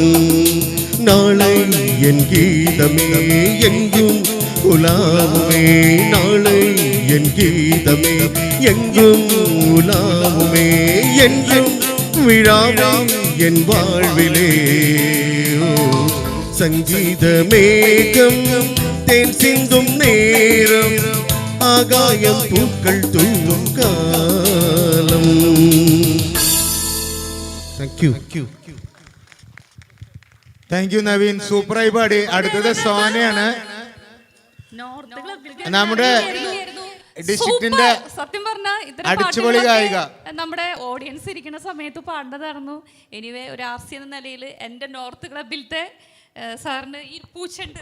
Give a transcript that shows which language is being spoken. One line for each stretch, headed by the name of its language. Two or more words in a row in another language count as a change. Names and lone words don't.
Tamil: நாளை என் கீதமே எங்கும் உலாவுமே, நாளை என் கீதமே எங்கும் உலாவுமே, என்றும் விழாவே என் வாழ்விலே. சங்கீத மேகம் தேன் சிந்தும் நேரம், ஆகாயம் பூக்கள் தூவும் காலம்.
English: thank you
Malayalam: നവീൻ, സൂപ്പറായി പാടി. അടുത്തത് സോനയാണ്, നമ്മുടെ ഡിസ്ട്രിക്റ്റിന്റെ സത്യം പറഞ്ഞാൽ അടിച്ചുപൊളി ഗായിക. നമ്മുടെ ഓഡിയൻസ് ഇരിക്കുന്ന സമയത്ത് പാടേണ്ടതായിരുന്നു. എനിവേ ഒരു ആർസി എന്ന നിലയിൽ എൻ്റെ നോർത്ത് ക്ലബിലത്തെ സാറിന് ഈ പൂച്ചുണ്ട്.